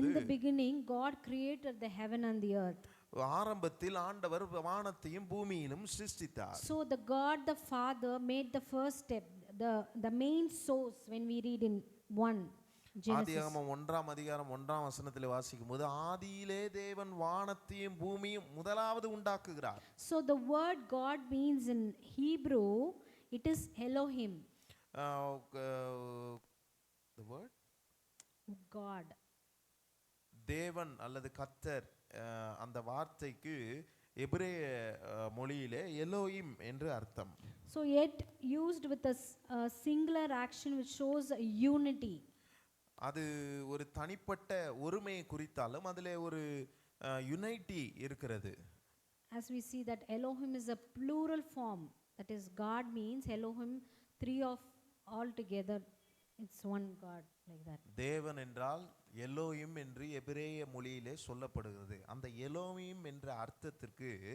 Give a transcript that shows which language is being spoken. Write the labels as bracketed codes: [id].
[en] in the beginning God created the heaven and the earth. [ta] ஆரம்பத்தில் ஆண்டவர் வானத்தையும் பூமியிலும் சிருஷ்டித்தார். [en] So the God the Father made the first step, the main source. When we read in 1 Genesis, [ta] ஆதியாகமம் 1ஆம் அதிகாரம் 1ஆம் வசனத்தில் வாசிக்கும்போது, ஆதியிலே தேவன் வானத்தையும் பூமியும் முதலாவது உண்டாக்குகிறார். [en] So the word God means in Hebrew it is Elohim. The word God, [ta] தேவன் அல்லது கர்த்தர், அந்த வார்த்தைக்கு எபிரேய மொழியிலே எலோயிம் என்று அர்த்தம். [en] So yet used with a singular action which shows a unity. [ta] அது ஒரு தனிப்பட்ட ஒருமையை குறித்தாலும் அதிலே ஒரு யுனைட்டி இருக்கிறது. [en] As we see that Elohim is a plural form, that is God means Elohim, three of all together, it's one God, like that. [ta] தேவன் என்றால் எலோயிம் என்று எபிரேய மொழியிலே சொல்லப்படுகிறது. அந்த எலோயிம் என்ற அர்த்தத்திற்கு